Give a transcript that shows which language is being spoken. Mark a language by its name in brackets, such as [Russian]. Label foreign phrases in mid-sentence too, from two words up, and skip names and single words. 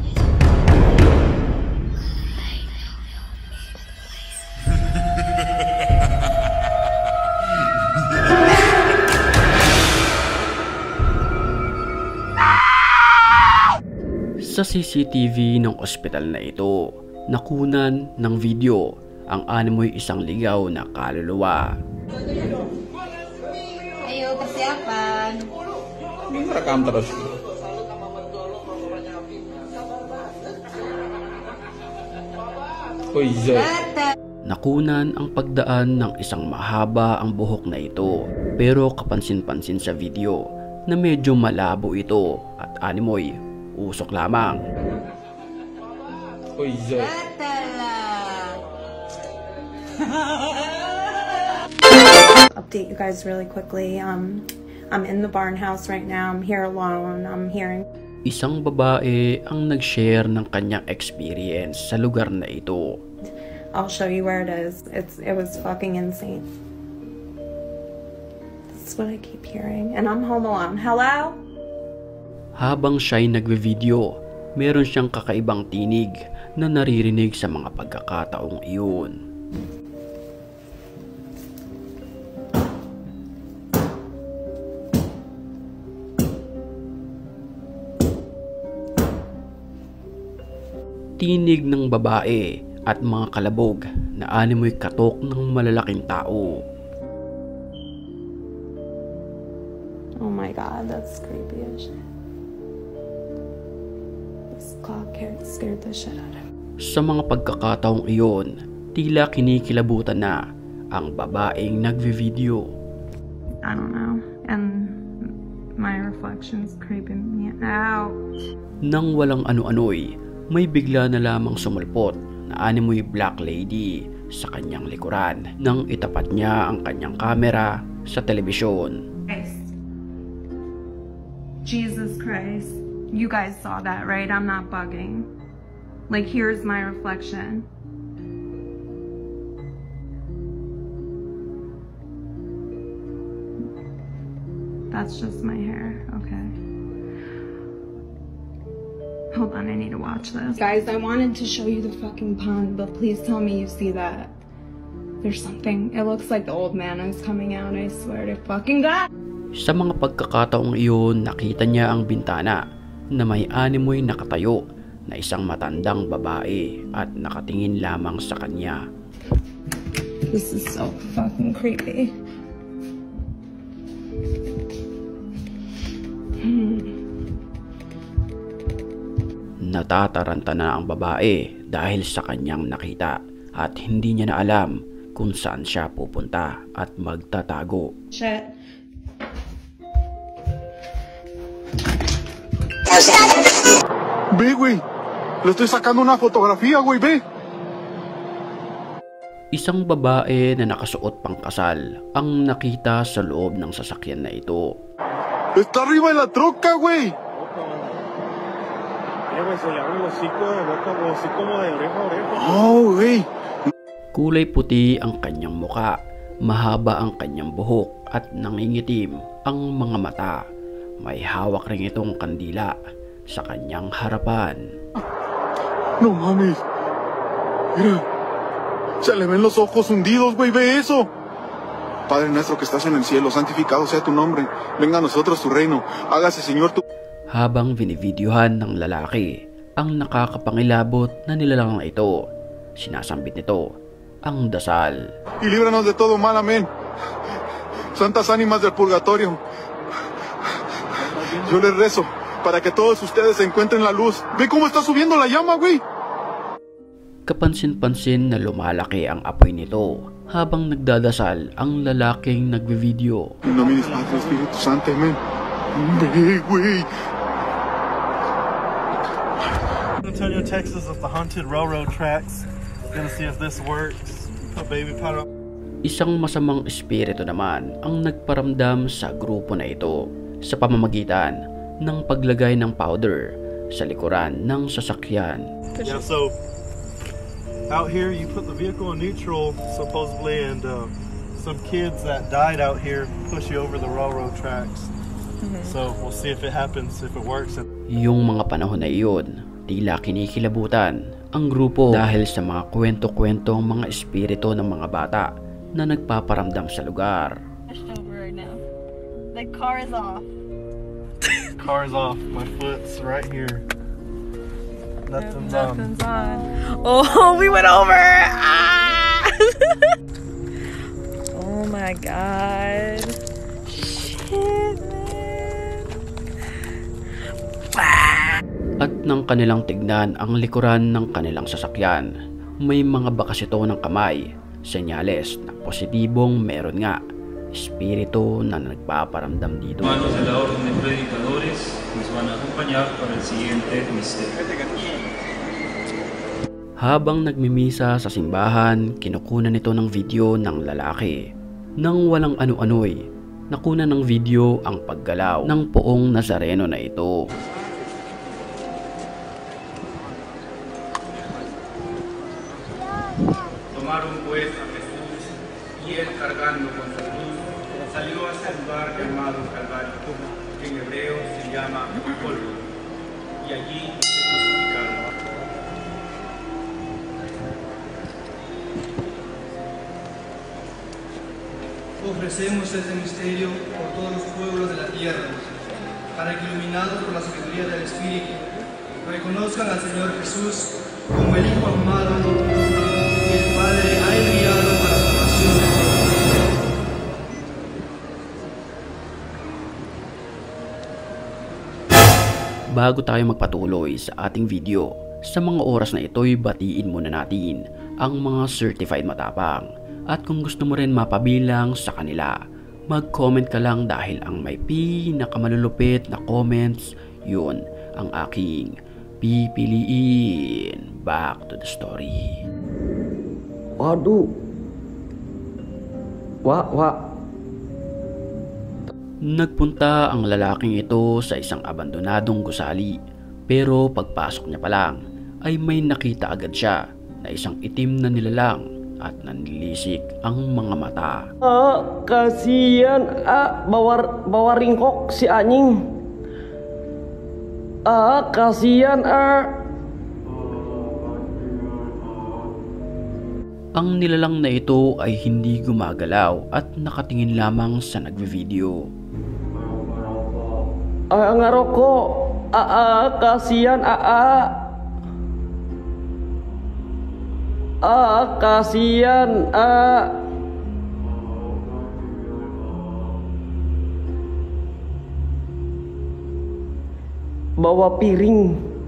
[Filipino] Sa CCTV ng ospital na ito, nakunan ng video ang animoy isang ligaw na kaluluwa. [Indonesian] Ayo, persiapan. Ini merekam terus. Oh iya. [Filipino] Nakunan ang pagdaan ng isang mahaba ang buhok na ito, pero kapansin-pansin sa video na medyo malabo ito at animoy usok lamang. [Indonesian] Oh iya. [English] Update you guys really quickly. I'm in the barn house right now. I'm here alone. I'm hearing. [Filipino] Isang babae ang nag-share ng kanyang experience sa lugar na ito. [English] I'll show you where it is. It was fucking insane. That's what I keep hearing. And I'm home alone. Hello? [Filipino] Habang siya'y nagve-video, meron siyang kakaibang tinig na naririnig sa mga pagkakataong iyon. Tinig ng babae at mga kalabog na animoy katok ng malalaking tao. [English] Oh my god, that's creepy as shit. This clock scared the shit out of me. [Filipino] Sa mga pagkakataong iyon, tila kinikilabutan na ang babaeng nagve-video. [English] I don't know. And my reflection's creeping me out. [Filipino] Nang walang ano-ano'y, may bigla na lamang sumulpot na animoy [English] black lady [Filipino] sa kanyang likuran nang itapat niya ang kanyang kamera sa telebisyon. [English] Jesus Christ. You guys saw that, right? I'm not bugging. Like, here's my reflection. That's just my hair. Okay. Hold on, I need to watch this. Guys, I wanted to show you the fucking pond, but please tell me you see that. There's something. It looks like the old man is coming out, I swear to fucking God! [Filipino] Sa mga pagkakataong iyon, nakita niya ang bintana na may animoy nakatayo na isang matandang babae at nakatingin lamang sa kanya. [English] This is so fucking creepy. [Filipino] Natataranta na ang babae dahil sa kanyang nakita at hindi niya na alam kung saan siya pupunta at magtatago. [English] Shit. [Spanish] Ve, güey. Le estoy sacando una fotografía, güey, ve. [Filipino] Isang babae na nakasuot pang kasal ang nakita sa loob ng sasakyan na ito. [Spanish] Está arriba de la troca, güey. Oh, güey. [Filipino] Kulay puti ang kanyang muka, mahaba ang kanyang buhok at nangingitim ang mga mata. May hawak rin itong kandila sa kanyang harapan. [Spanish] No mames. Mira. Se le ven los ojos hundidos, güey. Ve eso. Padre nuestro que estás en el cielo, santificado sea tu nombre. Venga a nosotros tu reino. Hágase, Señor, tu... [Filipino] Habang binivideohan ng lalaki ang nakakapangilabot na nilalang ito, sinasambit nito ang dasal. [Spanish] Y líbranos de todo mal, amén. Santas ánimas del purgatorio. Yo les rezo para que todos ustedes encuentren la luz. Ve cómo está subiendo la llama, güey. [Filipino] Kapansin-pansin na lumalaki ang apoy nito habang nagdadasal ang lalaking nagbe-video. [Spanish] En nomine del Padre, Espíritu Santo, amén. Ve, güey. [English] Antonio, Texas, with the haunted railroad tracks. Gonna see if this works. Put baby powder. [Filipino] Isang masamang espiritu naman ang nagparamdam sa grupo na ito sa pamamagitan ng paglagay ng powder sa likuran ng sasakyan. [English] Yeah, so out here you put the vehicle in neutral supposedly, and some kids that died out here push you over the railroad tracks. So we'll see if it happens, if it works. [Filipino] Yung mga panahon na iyon, tila kinikilabutan ang grupo dahil sa mga kwento-kwentong mga espiritu ng mga bata na nagpaparamdam sa lugar. [English] Over right now. The car is off. Car's off. My foot's right here. Nothing's on. Oh, we went over! Ah! Oh my god. Shit, man. [Filipino] At nang kanilang tignan ang likuran ng kanilang sasakyan, may mga bakas ito ng kamay, senyales na positibong meron nga espiritu na nagpaparamdam dito. [Spanish] Manos de la orden de predicadores nos van a acompañar para el siguiente misterio. [Filipino] Habang nagmimisa sa simbahan, kinukunan nito ng video ng lalaki. Nang walang ano-ano'y, nakunan ng video ang paggalaw ng poong Nazareno na ito. [Spanish] Tomaron pues a Jesús y él cargando con su cruz salió hacia el lugar llamado Calvario, que en hebreo se llama Golgota, y allí se crucificaron. Ofrecemos este misterio por todos los pueblos de la tierra, para que iluminados por la sabiduría del Espíritu, reconozcan al Señor Jesús como el Hijo amado que el Padre ha enviado para la salvación de todos. [Filipino] Bago tayo magpatuloy sa ating video, sa mga oras na ito'y batiin muna natin ang mga certified matapang. At kung gusto mo rin mapabilang sa kanila, mag-comment ka lang dahil ang may pinakamalulupit na comments, yun ang aking pipiliin. [English] Back to the story. [Indonesian] Waduh. [Filipino] Nagpunta ang lalaking ito sa isang abandonadong gusali, pero pagpasok niya pa lang ay may nakita agad siya na isang itim na nilalang at nanlilisik ang mga mata. [Indonesian] Kasihan bawa ringkok si anjing. Kasihan [Filipino] Ang nilalang na ito ay hindi gumagalaw at nakatingin lamang sa nagvi-video. [Indonesian] Ngarokok. Kasihan kasihan bawa piring.